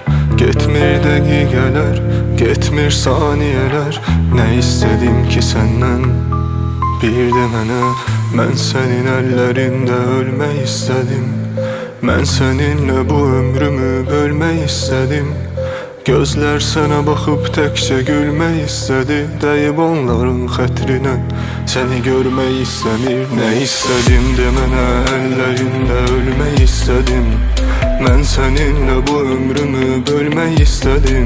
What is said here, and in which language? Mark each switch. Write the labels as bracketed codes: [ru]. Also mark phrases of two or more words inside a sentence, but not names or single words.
[az] Getmir dəqiqələr, getmir saniyələr. Nə istədim ki səndən, bir de mənə. Mən sənin əllərində ölmək istədim. Mən səninlə bu ömrümü bölmək istədim. [tr] Gözler sana bakıp tekçe gülmək istedi. Deyip onların xətrinə seni görmək istemir. Ne istedim demene, ellerinde ölmək istedim. Ben seninle bu ömrümü bölmək istedim.